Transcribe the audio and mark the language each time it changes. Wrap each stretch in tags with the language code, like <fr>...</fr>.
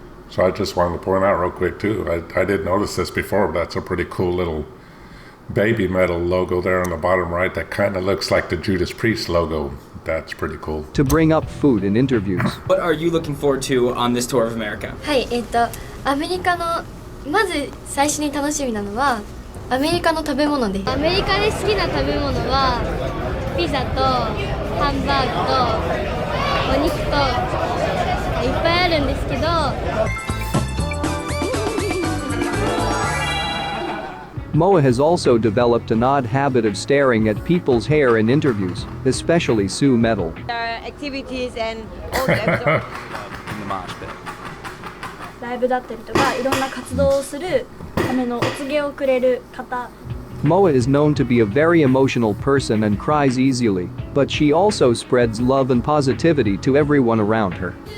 <en>So I just wanted to point out real quick too, I didn't notice this before, but that's a pretty cool little BabyMetal logo there on the bottom right that kind of looks like the Judas Priest logo. That's pretty cool. To bring up food in interviews. What are you looking forward to on this tour of America?</en> <ja>はい、アメリカのまず最初に楽しみなのはアメリカの食べ物です。アメリカで好きな食べ物はピザとハンバーグとお肉といっぱいあるんですけど。</ja> <en>Moa has also developed an odd habit of staring at people's hair in interviews, especially Sue Metal. Activities and all the episodes. In the mosh pit.</en> <ja>ライブだったりとかいろんな活動をするためのお告げをくれる方。</ja> <en>Moa is known to be a very emotional person and cries easily, but she also spreads love and positivity to everyone around her.</en>